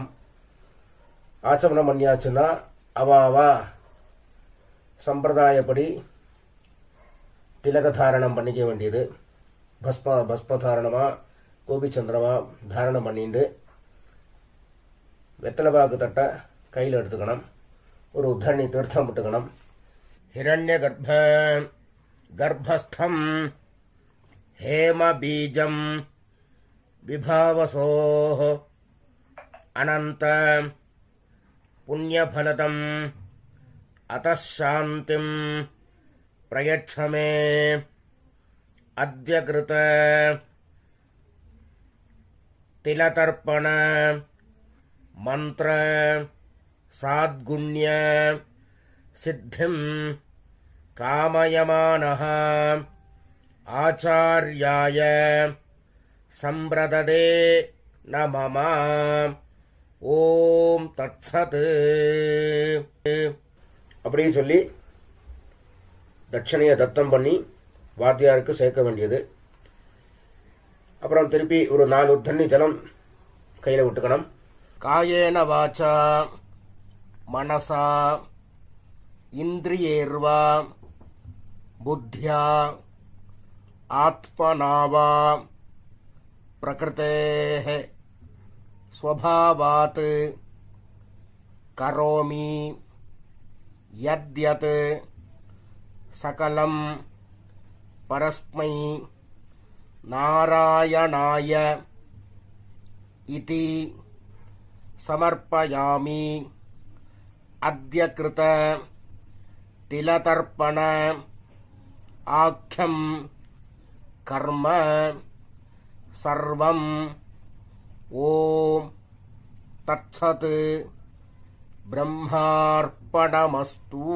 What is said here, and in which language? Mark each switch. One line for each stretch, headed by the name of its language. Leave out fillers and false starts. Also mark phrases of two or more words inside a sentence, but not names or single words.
Tamil: ஆச்சமனம் பண்ணியாச்சுன்னா அவாவா சம்பிரதாயப்படி திலகதாரணம் பண்ணிக்க வேண்டியது. பஸ்மதாரணமா கோபிச்சந்திரமா தாரணம் பண்ணிட்டு வெத்தலைபாக்கு தட்ட கையில் எடுத்துக்கணும். ஒரு உத்தரணி தீர்த்தம் விட்டுக்கணும்.
Sanskrit: हिरण्य गर्भस्थं हेम बीजं विभावसोः अनंत पुण्यफलदम् अतः शान्तिं प्रयच्छ मे अद्य कृत तिलतर्पण मंत्र साद्गुण्य सिद्धिं कामयमानः आचार्याय संप्रददे न मम ओम् तत्सत्
Tamil: அப்படின்னு சொல்லி தட்சணையை தத்தம் பண்ணி வாத்தியாருக்கு சேர்க்க வேண்டியது. அப்புறம் திருப்பி ஒரு 4 உத்தண்ணி ஜலம் கையில் விட்டுக்கணும்.
Sanskrit: कायेन वाचा मनसा इन्द्रियैर्वा बुद्ध्या आत्मनावा प्रकृतेः स्वभावात् करोमि यद्यत् सकलं परस्मै नारायणाय इति समर्पयामि। अद्य कृत तिलतर्पण आख्यं कर्म सर्वं ओम तत्सत् ब्रह्मार्पणमस्तु।